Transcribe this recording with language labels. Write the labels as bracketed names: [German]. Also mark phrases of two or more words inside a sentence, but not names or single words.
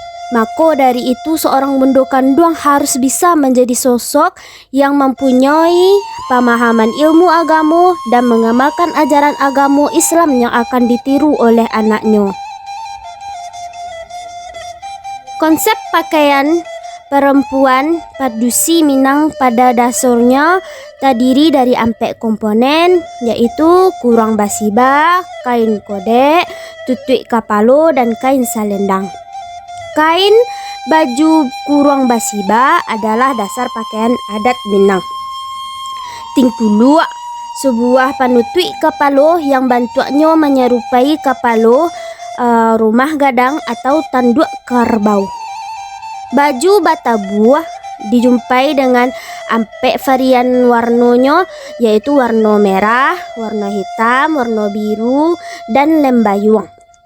[Indonesian] Maka dari itu, seorang Bundo Kanduang harus bisa menjadi sosok yang mempunyai pemahaman ilmu agama dan mengamalkan ajaran agama Islam yang akan ditiru oleh anaknya. Konsep pakaian perempuan padusi Minang pada dasarnya terdiri dari 4 komponen, yaitu kurang basiba, kain kodek, tutui kapalo, dan kain salendang. Kain baju kurang basiba adalah dasar pakaian adat Minang. Tingkulu, sebuah panutui kapalo yang bentuknya menyerupai kapalo rumah gadang atau tanduk kerbau. Baju batabuah dijumpai dengan 4 varian warnanya, yaitu warna merah, warna hitam, warna biru, dan lembayung.